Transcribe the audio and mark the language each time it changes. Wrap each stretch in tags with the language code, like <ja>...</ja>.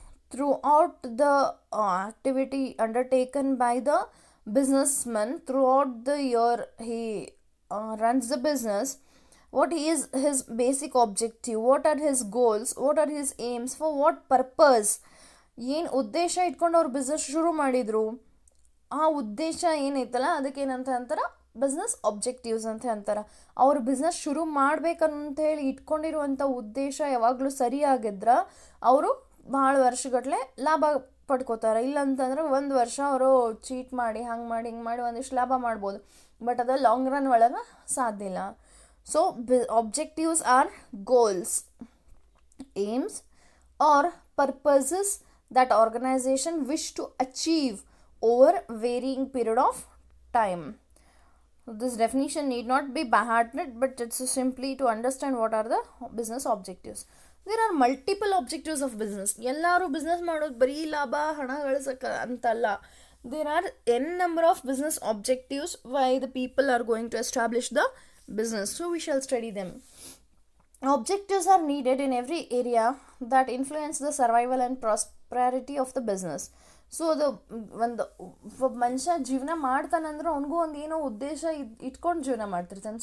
<en>Throughout the activity undertaken by the businessman, throughout the year he runs the business, what is his basic objective, what are his goals, what are his aims, for what purpose,</en> <kn>ಏನು ಉದ್ದೇಶ ಇಟ್ಕೊಂಡು ಅವ್ರು business ಶುರು ಮಾಡಿದ್ರು, ಆ ಉದ್ದೇಶ ಏನೈತಲ್ಲ ಅದಕ್ಕೆ ಏನಂತ ಅಂತಾರೆ, ಬಿಸ್ನೆಸ್ ಆಬ್ಜೆಕ್ಟಿವ್ಸ್ ಅಂತ ಅಂತಾರೆ. ಅವ್ರು ಬಿಸ್ನೆಸ್ ಶುರು ಮಾಡ್ಬೇಕಂತ ಹೇಳಿ ಇಟ್ಕೊಂಡಿರುವಂಥ ಉದ್ದೇಶ ಯಾವಾಗಲೂ ಸರಿಯಾಗಿದ್ರೆ ಅವರು ಭಾಳ ವರ್ಷಗಟ್ಟಲೆ ಲಾಭ ಪಡ್ಕೋತಾರೆ. ಇಲ್ಲಂತಂದ್ರೆ ಒಂದು ವರ್ಷ ಅವರು ಚೀಟ್ ಮಾಡಿ ಹಂಗೆ ಮಾಡಿ ಹಿಂಗೆ ಮಾಡಿ ಒಂದಿಷ್ಟು ಲಾಭ ಮಾಡ್ಬೋದು, ಬಟ್ ಅದು ಲಾಂಗ್ ರನ್ ಒಳಗೆ ಸಾಧ್ಯ ಇಲ್ಲ.</kn> <en>So objectives are goals, aims, or purposes that organization wish to achieve over varying period of time. This definition need not be by-hearted, but it's simply to understand what are the business objectives. There are multiple objectives of business.</en> <kn>ಎಲ್ಲರೂ business ಮಾಡೋದು ಬರೀ ಲಾಭ ಹಣ ಗಳಿಸಕ್ಕೆ ಅಂತಲ್ಲ.</kn> <en>There are n number of business objectives why the people are going to establish the business. So we shall study them. Objectives are needed in every area that influence the survival and prosperity of the business.</en> <kn>So ಅದು ಒಂದು ಒಬ್ಬ ಮನುಷ್ಯ ಜೀವನ ಮಾಡ್ತಾನಂದ್ರೆ ಅವನಿಗೂ ಒಂದು ಏನೋ ಉದ್ದೇಶ ಇಟ್ಕೊಂಡು ಜೀವನ ಮಾಡ್ತಿರ್ತಾನೆ.</kn>